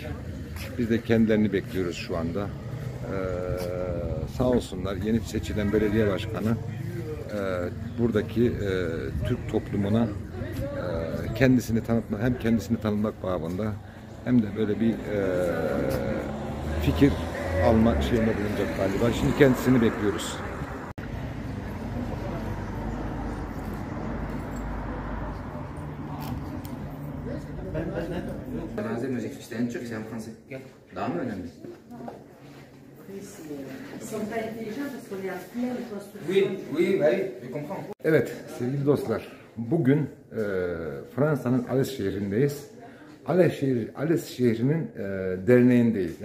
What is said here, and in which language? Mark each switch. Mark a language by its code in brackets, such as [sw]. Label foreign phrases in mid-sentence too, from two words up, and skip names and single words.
[tr] Biz de kendilerini bekliyoruz şu anda. Sağ olsunlar, yeni seçilen belediye başkanı buradaki Türk toplumuna kendisini tanıtmak, hem kendisini tanıtmak babında hem de böyle bir fikir alma şeyinde bulunacak galiba. Şimdi kendisini bekliyoruz. Müzik en Türk, [fr] c'est en français. [tr] Daha mı önemli? Evet sevgili dostlar, bugün Fransa'nın Alès şehrindeyiz. Alès şehrinin derneğindeyiz.